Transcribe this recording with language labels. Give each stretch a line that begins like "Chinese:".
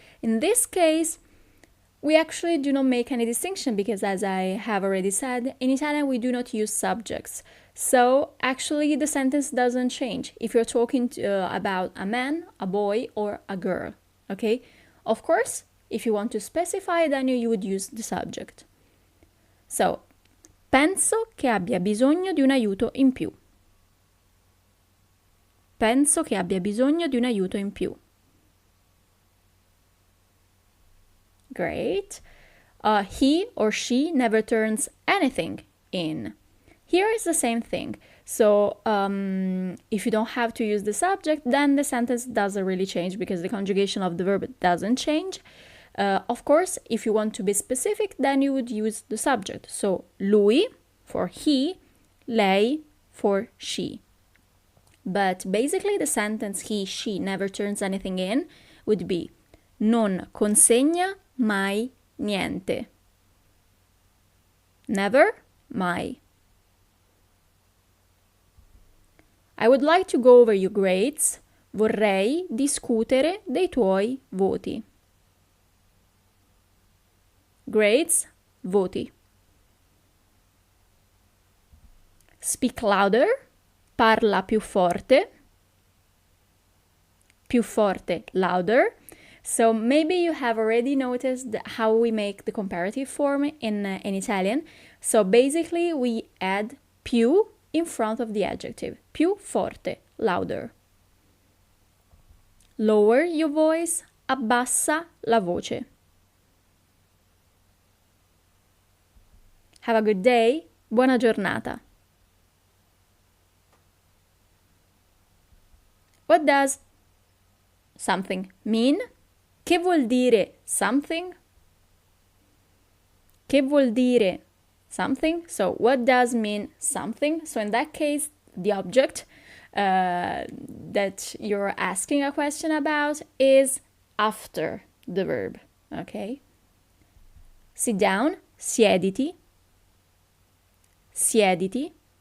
English: In this case, we actually do not make any distinction because, as I have already said, in Italian we do not use subjects. So actually the sentence doesn't change if you're talking about a man, a boy, or a girl, okay? Of course, if you want to specify, then you would use the subject.
Italian: So, penso che abbia bisogno di un aiuto in più. Penso che abbia bisogno di un aiuto in più.
English: Great. He or she never turns anything in. Here is the same thing. So if you don't have to use the subject, then the sentence doesn't really change because the conjugation of the verb doesn't change. Of course, if you want to be specific, then you would use the subject. So lui for he, lei for she. But basically the sentence he, she never turns anything in would be
Italian: non consegna mai niente.
English: Never, mai. I would like to go over your grades.
Italian: Vorrei discutere dei tuoi voti.
English: Grades, voti. Speak louder.
Italian: Parla più forte. Più forte, louder.
English: So maybe you have already noticed how we make the comparative form in Italian. So basically we add più in front of the adjective.
Italian: Più forte, louder.
English: Lower your voice,
Italian: abbassa la voce.
English: Have a good day,
Italian: buona giornata.
English: What does something mean?
Italian: Che vuol dire something? Che vuol dire something?
English: So what does mean something? So in that case, the object that you're asking a question about is after the verb, okay? Sit down,
Italian: siediti, siediti.